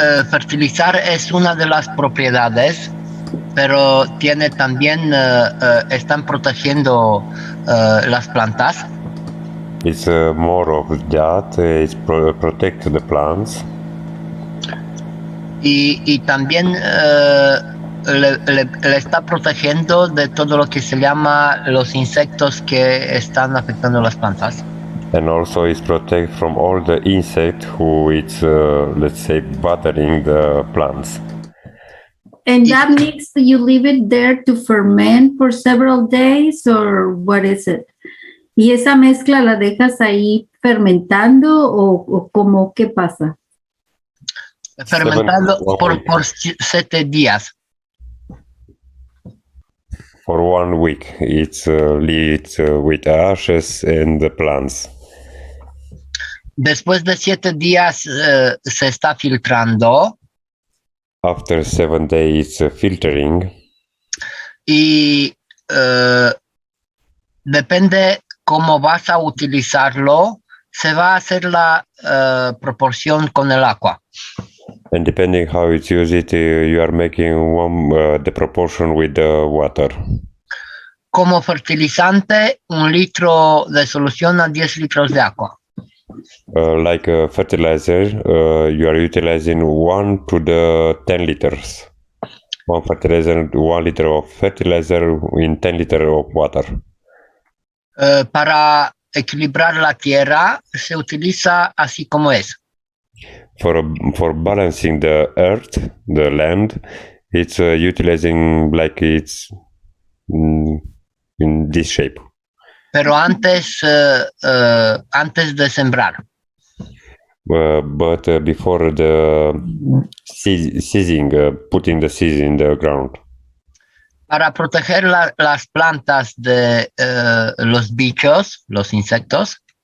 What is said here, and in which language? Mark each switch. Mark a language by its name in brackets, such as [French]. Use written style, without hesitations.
[Spanish] Fertilizar es una de las propiedades, pero tiene también, están protegiendo las plantas. [English] It's more of that, it's protect the plants. [Spanish] Y también le está protegiendo de todo lo que se llama los insectos que están afectando las plantas. [English] And also it's protect from all the insect who it's let's say bothering the plants. And that mix, you leave it there to ferment for several days, or what is it? [Spanish] ¿Y esa mezcla la dejas ahí fermentando o cómo, qué pasa? Fermentado por 7 días. [English] For 1 week, it's lit with ashes and the plants. [Spanish] Después de 7 días se está filtrando. [English] After 7 days, filtering. [Spanish] Y depende cómo vas a utilizarlo, se va a hacer la proporción con el agua. [English] And depending how it's used, you are making the proportion with the water. [Spanish] Como fertilizante, 1 litro de solución a 10 litros de agua. [English] Like a fertilizer, you are utilizing 1 to the 10 liters. 1 fertilizer, 1 liter of fertilizer in 10 liters of water. [Spanish] Para equilibrar la tierra, se utiliza así como es. [English] For balancing the earth, the land, it's utilizing like it's in this shape. [Spanish] Pero antes de sembrar. [English] But before the seeding, putting the seeds in the ground. [Spanish] Para proteger las plantas de los bichos, los insectos.